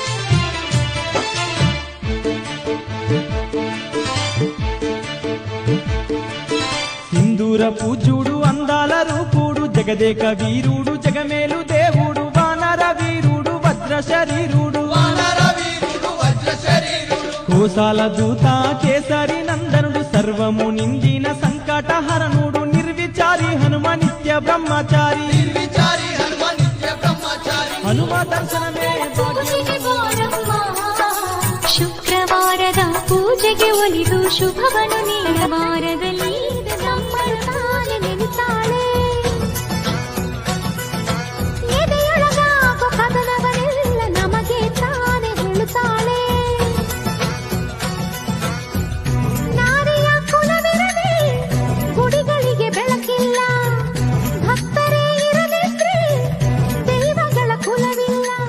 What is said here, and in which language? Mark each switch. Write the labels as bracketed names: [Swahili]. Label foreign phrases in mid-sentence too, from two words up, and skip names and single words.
[Telugu] సింధూర పూజుడు అందాల రూపుడు జగదేక వీరుడు జగమేలు దేవుడు వానర వీరుడు వజ్ర శరీరుడు కోసాల దూత కేసరి నందనుడు సర్వము నిందిన సంకటహరణుడు నిర్విచారి హనుమ నిత్య బ్రహ్మచారి హనుమ దర్శనమే [Kannada] ಶುಕ್ರವಾರದ ಪೂಜೆಗೆ ಒಲಿದು ಶುಭವನ್ನು ನೀಡವಾರದಲ್ಲಿ ನಮ್ಮನ್ನು ನೆನೆತಾಳೆ ಎದೆಯೊಳಗಾಗೋ ಕದನವನ್ನೆಲ್ಲ ನಮಗೆ ತಾನೆ ಹೇಳುತ್ತಾಳೆ ನಾರಿಯ ಕುಲವಿರದೆ ಗುಡಿಗಳಿಗೆ ಬೆಳಕಿಲ್ಲ ಭಕ್ತರೇ ಇರದಿದ್ರೆ ದೈವಗಳ ಕುಲವಿಲ್ಲ